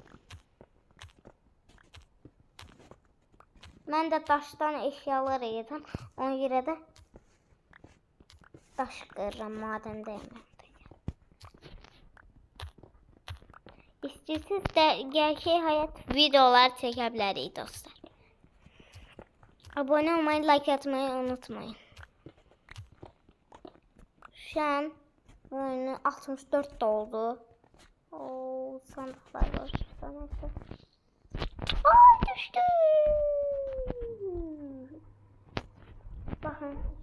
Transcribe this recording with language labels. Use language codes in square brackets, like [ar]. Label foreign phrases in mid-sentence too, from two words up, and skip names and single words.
[az] Mən də daşdan eşyalar yedim. Ona görə də daş qırıram madəndəyim. İstəyirsiniz də gerçək həyat videolar çəkə bilərik dostlar. [tr] Abone olmayı, like atmayı unutmayın. Şu an oyunu 64 doldu. Oo, sandıklar var. Ay, düştü. Bakın.